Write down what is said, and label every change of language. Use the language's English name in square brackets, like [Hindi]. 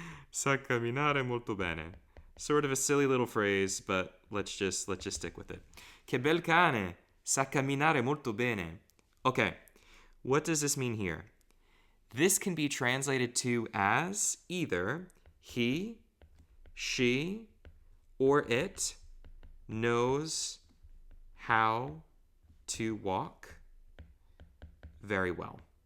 [Italian] Sa camminare molto bene. [English] Sort of a silly little phrase, but let's just stick with it. [Italian] Che bel cane, sa camminare molto bene. [English] Okay. What does this mean here? This can be translated to as either he, she, or it knows how to walk very well.